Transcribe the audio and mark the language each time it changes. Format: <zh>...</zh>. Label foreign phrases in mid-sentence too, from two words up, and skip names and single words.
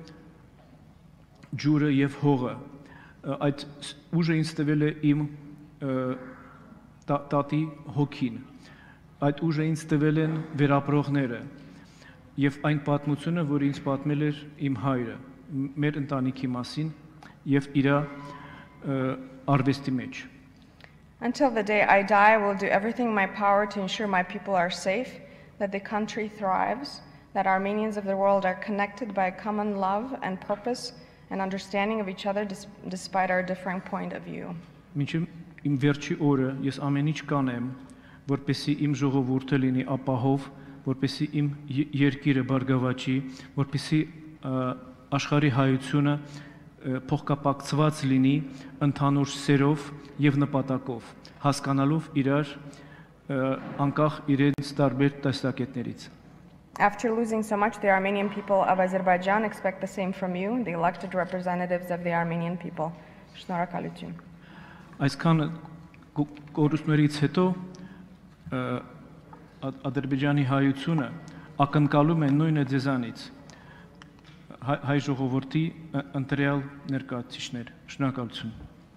<hy>ջուրը եւ հողը։ Այդ ուժը ինձ տվել է իմ տատի հոգին։ Այդ ուժը ինձ տվել են վերապրողները եւ այն պատմությունը, որ ինձ պատմել էր իմ հայրը, մեր ընտանիքի մասին եւ իր արվեստի մեջ։</hy> <en>Until the day I die, I will do everything in my power to ensure my people are safe, that the country thrives, that Armenians of the world are connected by a common love and purpose and understanding of each other despite our differing point of view.</en> <hy>Մինչև իմ վերջի օրը ես ամեն ինչ կանեմ, որպեսզի իմ ժողովուրդը լինի ապահով, որպեսզի իմ երկիրը բարգավաճի, որպեսզի աշխարհի հայությունը փոխկապակցված լինի ընդհանուր սերով եւ նպատակով, հասկանալով իրար անկախ իրենց տարբեր տեսակետներից։</hy> <en>After losing so much, the Armenian people of Azerbaijan expect the same from you, the elected representatives of the Armenian people.</en> <hy>Շնորհակալություն։ Այսքան կորուստներից հետո Ադրբեջանի հայությունը ակնկալում է նույնը ձեզանից հայ ժողովրդի ընտրյալ ներկայացուցիչներ։ Շնորհակալություն։</hy>